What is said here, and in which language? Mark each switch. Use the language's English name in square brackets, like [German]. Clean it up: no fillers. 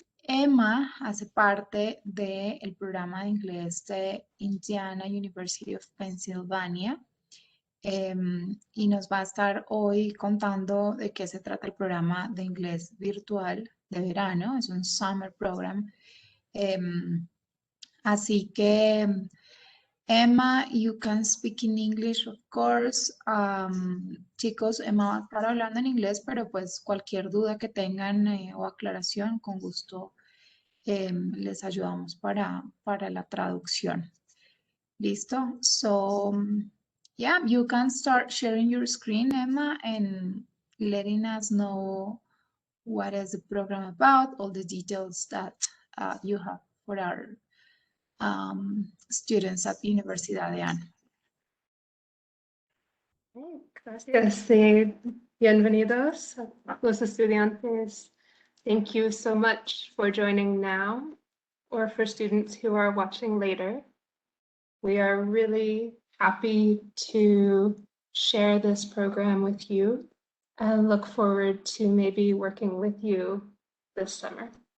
[Spanish] Emma hace parte del programa de inglés de Indiana University of Pennsylvania. Y nos va a estar hoy contando de qué se trata el programa de inglés virtual de verano. Es un summer program. Así que, [English] Emma, you can speak in English, of course. [Spanish] Chicos, Emma va a estar hablando en inglés, pero pues cualquier duda que tengan o aclaración, con gusto les ayudamos para la traducción. Listo. [English] So, yeah, you can start sharing your screen, Emma, and letting us know what is the program about, all the details that you have for our students at Universidad de Ana. [Spanish] Gracias. Bienvenidos los estudiantes. [English] Thank you so much for joining now, or for students who are watching later. We are really happy to share this program with you and look forward to maybe working with you this summer.